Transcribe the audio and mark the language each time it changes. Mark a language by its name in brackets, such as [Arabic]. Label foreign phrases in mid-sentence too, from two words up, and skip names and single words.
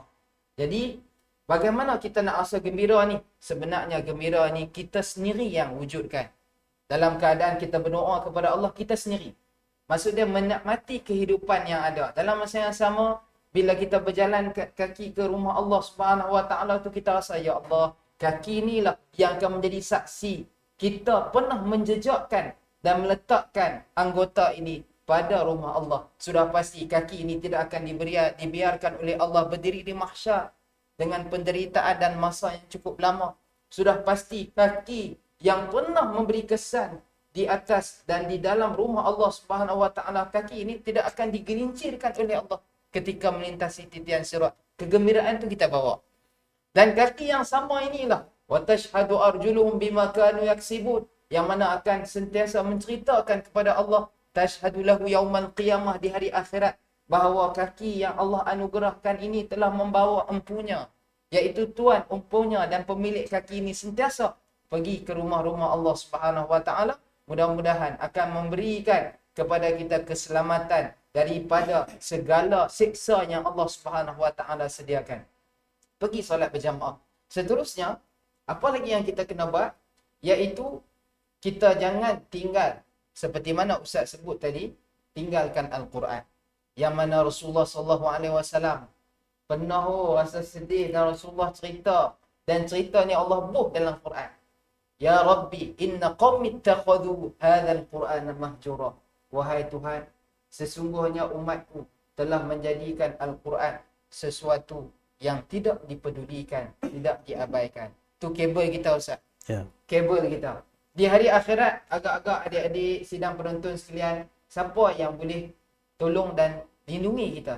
[Malay] Jadi, bagaimana kita nak rasa gembira ni? Sebenarnya gembira ni kita sendiri yang wujudkan. Dalam keadaan kita berdoa kepada Allah, kita sendiri. Maksud dia menikmati kehidupan yang ada. Dalam masa yang sama, bila kita berjalan kaki ke rumah Allah [Arabic] سبحانه وتعالى [Malay] tu, kita rasa, ya Allah, kaki inilah yang akan menjadi saksi kita pernah menjejakkan dan meletakkan anggota ini pada rumah Allah. Sudah pasti kaki ini tidak akan dibiarkan oleh Allah berdiri di mahsyar dengan penderitaan dan masa yang cukup lama. Sudah pasti kaki yang pernah memberi kesan di atas dan di dalam rumah Allah [Arabic] سبحانه وتعالى, [Malay] kaki ini tidak akan digelincirkan oleh Allah ketika melintasi titian sirat. Kegembiraan tu kita bawa. Dan kaki yang sama inilah [Arabic] وتشهد أرجلهم بما كانوا يكسبون, [Malay] yang mana akan sentiasa menceritakan kepada Allah, [Arabic] تشهد له يوم القيامة, [Malay] di hari akhirat, bahawa kaki yang Allah anugerahkan ini telah membawa empunya, iaitu Tuhan empunya dan pemilik kaki ini sentiasa pergi ke rumah-rumah Allah [Arabic] سبحانه وتعالى. [Malay] Mudah-mudahan akan memberikan kepada kita keselamatan daripada segala siksa yang Allah [Arabic] سبحانه وتعالى [Malay] sediakan. Pergi solat berjamaah. Seterusnya, apa lagi yang kita kena buat? Iaitu kita jangan tinggal, seperti mana Ustaz sebut tadi, tinggalkan Al-Quran. Yang mana Rasulullah SAW pernah rasa sedih dan Rasulullah cerita, dan cerita ni Allah buh dalam Quran. [Arabic] يا رب إن قومي اتخذوا هذا القرآن مهجورا. [Malay] Wahai Tuhan, sesungguhnya umatku telah menjadikan Al-Quran sesuatu yang tidak dipedulikan, tidak diabaikan. Tu kabel kita, Ustaz. Ya. Kabel kita. Di hari akhirat, agak-agak adik-adik sidang penonton sekalian, siapa yang boleh tolong dan lindungi kita?